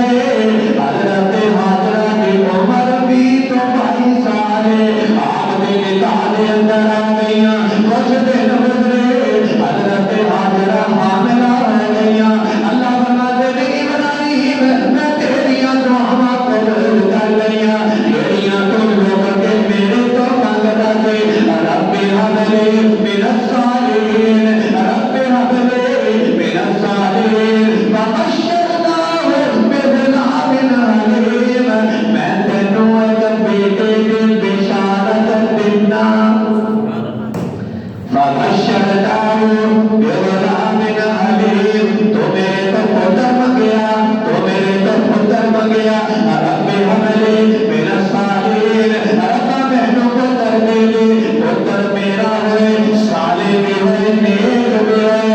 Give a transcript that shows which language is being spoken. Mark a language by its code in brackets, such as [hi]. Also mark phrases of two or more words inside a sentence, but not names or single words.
[pa] ہے، حضرت ہاجرہ کی عمر 22 سال ہے، آپ کے نکاح دے اندر آ گئیاں، کچھ دن گزرے حضرت ہاجرہ حاملہ ہو گئیاں، اللہ فرماتے نے ابراہیم میں تیریاں دعاواں قبول کر لئیاں، جڑیاں تم لوگ کے میرے تو منگتا سے، [ar] رب حب لی من الصالحین، رب حب لی من الصالحین، فبشرناہ بغلام حلیم، [pa] میں تینوں ایک بیٹے کی بشارت دینا، [ar] فبشرناہ بغلام حلیم، [pa] تو میرے تو پتر منگیا، تو میرے تو پتر منگیا، [ar] رب حب لی من الصالحین، [pa] رب بہنوں کو پتر دے دے، پتر میرا ہوئے، صالح بھی ہوئے، نیک بھی ہوئے۔